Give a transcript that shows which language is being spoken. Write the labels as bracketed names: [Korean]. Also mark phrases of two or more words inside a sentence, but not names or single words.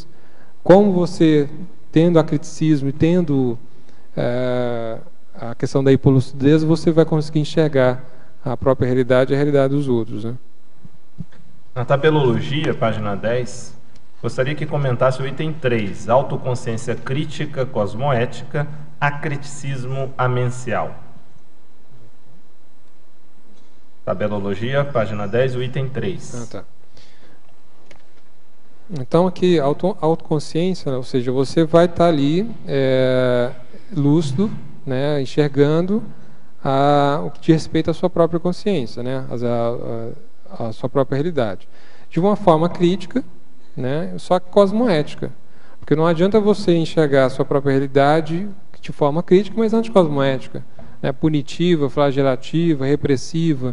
[Portuguese] Como você, tendo acriticismo e tendo a questão da hipolucidez, você vai conseguir enxergar a própria realidade e a realidade dos outros, né? Na tabelologia, página 10, gostaria que comentasse o item 3, autoconsciência crítica, cosmoética, acriticismo amencial. Tabelologia, página 10, o item 3. Tá. Então aqui, autoconsciência, ou seja, você vai estar ali lúcido, né, enxergando o que diz respeito à sua própria consciência, né, a sua própria realidade, de uma forma crítica, né, só que cosmoética, porque não adianta você enxergar a sua própria realidade de forma crítica, mas anticosmoética, né, punitiva, flagelativa, repressiva.